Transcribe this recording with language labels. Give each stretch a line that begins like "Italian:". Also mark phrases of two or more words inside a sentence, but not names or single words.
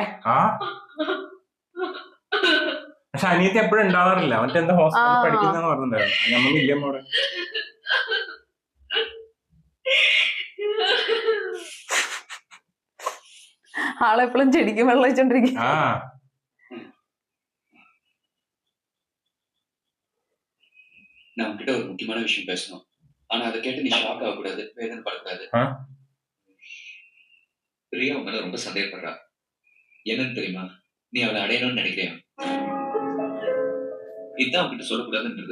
Malayalam: ആ പക്ഷെ അനിയത്തി എപ്പോഴും ഉണ്ടാവാറില്ല. മറ്റെന്താ ഹോസ്പിറ്റലിൽ പഠിക്കുന്നെന്ന് പറഞ്ഞിട്ടുണ്ടായിരുന്നു. നമ്മളില്ല അവിടെ. ആളെപ്പോഴും ചെടിക്ക് വെള്ളം വെച്ചോണ്ടിരിക്കും. ആ
Tamil: நான் உன்கிட்ட ஒரு முக்கியமான விஷயம் பேசணும். ஆனா அதை கேட்டு நீ ஷாக் ஆகக்கூடாது, வேதனை படக்கூடாது. ஆ? பிரியா உன் மேல ரொம்ப சந்தேகப்படுறா. என்னன்னு தெரியுமா? நீ அவளை அடையணும்னு நினைக்கிறியா? இதுதான் உன்கிட்ட சொல்லக்கூடாதுன்றது.